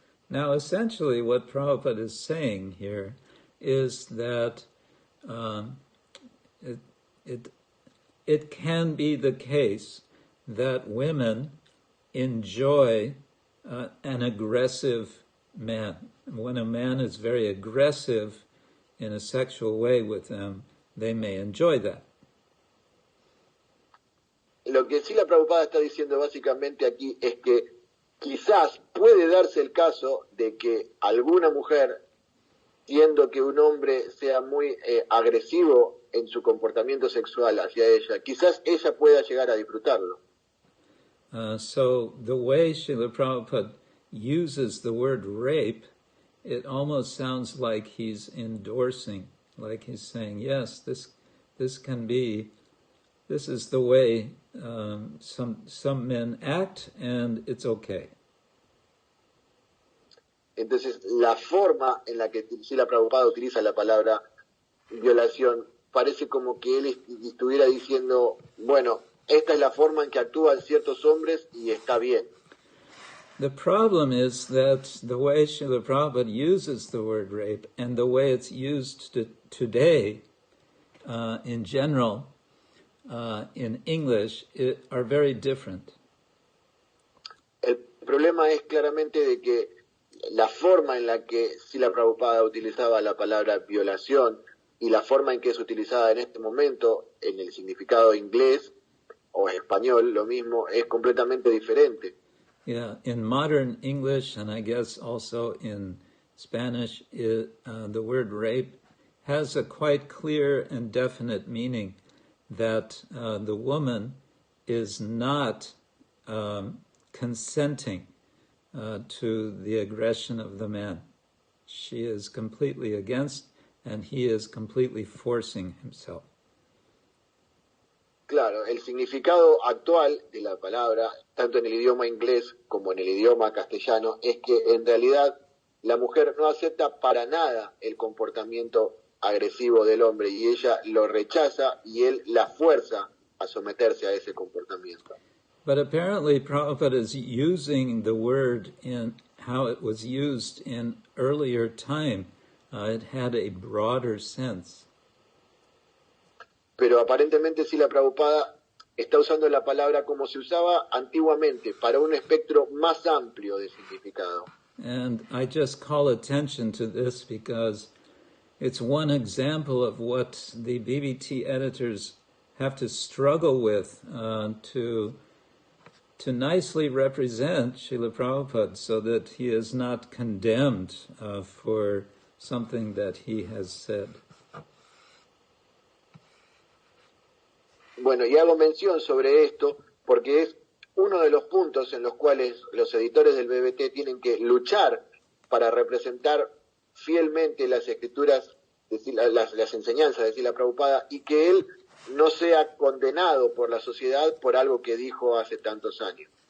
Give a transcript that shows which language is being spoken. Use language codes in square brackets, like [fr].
[en] Now, essentially, what Prabhupada is saying here is that it can be the case that women enjoy an aggressive man. When a man is very aggressive, in a sexual way with them, they may enjoy that. [es] Lo que sí la Prabhupada está diciendo básicamente aquí es que quizás puede darse el caso de que alguna mujer, siendo que un hombre sea muy agresivo en su comportamiento sexual hacia ella, quizás ella pueda llegar a disfrutarlo. [en] So the way Srila Prabhupada uses the word rape, it almost sounds like he's endorsing, like he's saying, yes, this can be, this is the way some men act, and it's okay. [es] Entonces, la forma en la que Srila Prabhupada utiliza la palabra violación parece como que él estuviera diciendo, bueno, esta es la forma en que actúan ciertos hombres y está bien. [en] The problem is that the way Srila Prabhupada uses the word rape and the way it's used today in general in English are very different. [es] El problema es claramente de que la forma en la que Srila Prabhupada utilizaba la palabra violación y la forma en que es utilizada en este momento en el significado inglés o español, lo mismo, es completamente diferente. [en] Yeah, in modern English and I guess also in Spanish, the word rape has a quite clear and definite meaning that the woman is not consenting to the aggression of the man. She is completely against, and he is completely forcing himself. [es] Claro, el significado actual de la palabra, tanto en el idioma inglés como en el idioma castellano, es que en realidad la mujer no acepta para nada el comportamiento agresivo del hombre y ella lo rechaza y él la fuerza a someterse a ese comportamiento. [en] But apparently Prabhupada is using the word in how it was used in earlier time. It had a broader sense. [es] Pero aparentemente sí la Prabhupada está usando la palabra como se usaba antiguamente, para un espectro más amplio de significado. [en] And I just call attention to this because it's one example of what the BBT editors have to struggle with to nicely represent Srila Prabhupada so that he is not condemned for something that he has said. [es] Bueno, y hago mención sobre esto porque es uno de los puntos en los cuales los editores del BBT tienen que luchar para representar fielmente las escrituras, las enseñanzas de Srila Prabhupada y que él no sea condenado por la sociedad por algo que dijo hace tantos años.